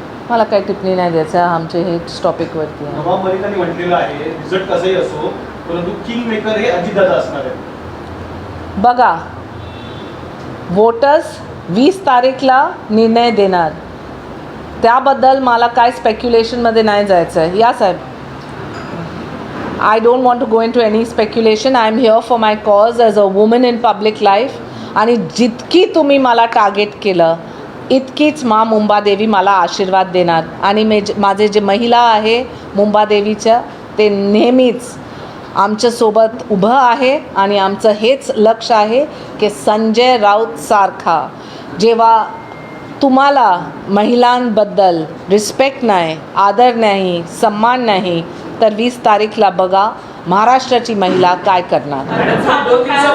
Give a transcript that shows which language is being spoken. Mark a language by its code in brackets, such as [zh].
[mr] मला काही टिप्पणी नाही द्यायचं, आमचे हेच टॉपिकवरती आहे. नवाब मलिकांनी म्हटलेलं आहे रिझल्ट कसंही असो परंतु किंग मेकर हे अजितदादा असणार आहे. बघा, वोटर्स 20 तारीखला निर्णय देणार, त्याबद्दल मला काय स्पेक्युलेशनमध्ये नाही जायचं आहे. या साहेब, [en] I don't want to go into any speculation. I am here for my cause as a woman in public life. [mr] आणि जितकी तुम्ही मला टार्गेट केलं इतकीच माँ मुंबादेवी मला आशीर्वाद देणार. आणि माझे जे महिला आहे मुंबादेवीच्या ते नेहमीच आमच्यासोबत उभं आहे आणि आमचं हेच लक्ष आहे की संजय राऊत सारखा जेव्हा तुम्हाला महिलांबद्दल रिस्पेक्ट नाही, आदर नाही, सम्मान नाही, तर 20 तारीखला बघा महाराष्ट्राची महिला काय करणार.